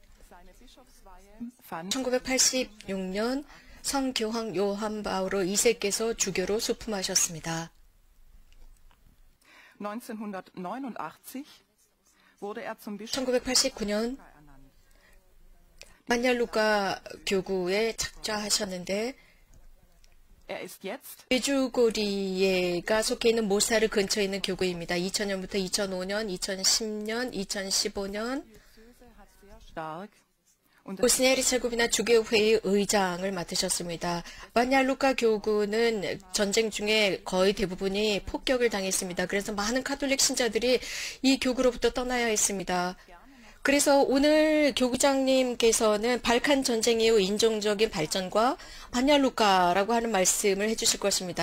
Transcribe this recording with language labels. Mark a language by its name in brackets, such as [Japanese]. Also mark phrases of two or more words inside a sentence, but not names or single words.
[Korean] 1986년 성교황 요한 바오로 2세께서 주교로 소품하셨습니다. 1989 1989년 만얄루카 교구에 착좌하셨는데 [German] Er ist jetzt [Korean] 메주고리에가 속해 있는 모사르 근처에 있는 교구입니다. 2000년부터 2005년, 2010년, 2015년 [German] stark und [Korean] 보스니아 헤르체고비나 주교회의 의장을 맡으셨습니다. 만얄루카 교구는 전쟁 중에 거의 대부분이 폭격을 당했습니다. 그래서 많은 카톨릭 신자들이 이 교구로부터 떠나야 했습니다. 그래서 오늘 교구장님께서는 발칸 전쟁 이후 인종적인 발전과 만얄루카라고 하는 말씀을 해주실 것입니다.